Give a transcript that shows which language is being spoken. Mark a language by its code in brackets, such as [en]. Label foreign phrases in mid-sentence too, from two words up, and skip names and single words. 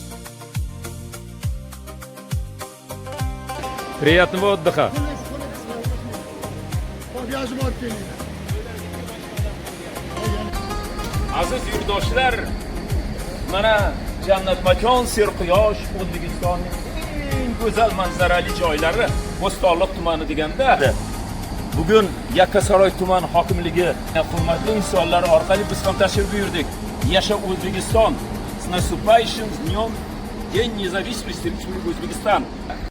[ru] Приятного отдыха. [uz] Aziz yurtdoshlar, mana jannat makon serquyosh O'zbekistonning eng go'zal manzarali joylari Bo'stonliq tumani deganda bugun Yakkasaroy tuman hokimligi hurmatli insonlar orqali biz ham tashrif buyurdik. Yasha O'zbekiston! [ru] С наступающим днем День независимости Республики Узбекистан!